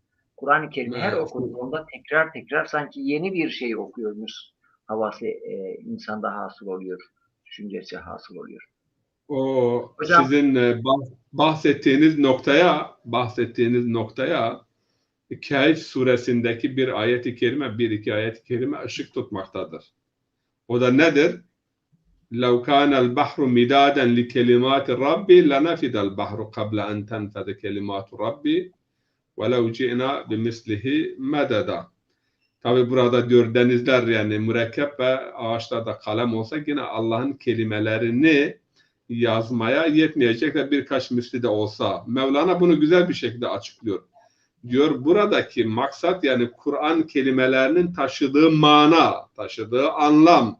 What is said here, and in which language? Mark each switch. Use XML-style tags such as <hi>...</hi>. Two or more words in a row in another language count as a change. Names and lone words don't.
<tr>Kur'an-ı Kerim her okuduğunda tekrar tekrar sanki yeni bir şey okuyormuş havası insanda hasıl oluyor, düşüncesi hasıl oluyor. O Hocam, sizin bahsettiğiniz noktaya Kehf suresindeki bir ayet-i kerime, bir iki ayet-i kerime ışık tutmaktadır. O da nedir?</tr> <ar>لَوْ كَانَ الْبَحْرُ مِدَادًا لِكَلِمَاتِ رَبِّ لَنَفِدَ الْبَحْرُ قَبْلَ أَنْ تَنْفَدَ كَلِمَاتُ رَبِّ وَلَوْ جِئْنَا بِمِثْلِهِ مَدَدًا.</ar> <tr>Tabi burada diyor denizler, yani mürekkep ve ağaçlarda kalem olsa yine Allah'ın kelimelerini yazmaya yetmeyecek ve birkaç misli de olsa. Mevlana bunu güzel bir şekilde açıklıyor. Diyor buradaki maksat, yani Kur'an kelimelerinin taşıdığı mana, taşıdığı anlam.</tr>